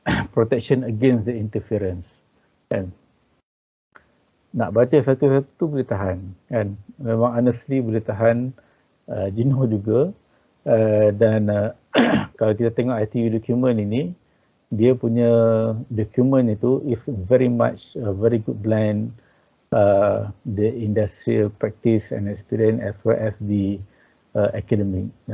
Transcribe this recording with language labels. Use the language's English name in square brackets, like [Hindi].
[English] Protection against the interference. [Malay] Kan? Nak baca satu-satu boleh tahan, kan? Memang honestly boleh tahan, jenuh juga. Dan kalau kita tengok ITU document ini, dia punya dokumen itu [English] is very much a very good blend the industrial practice and experience as well as the academic.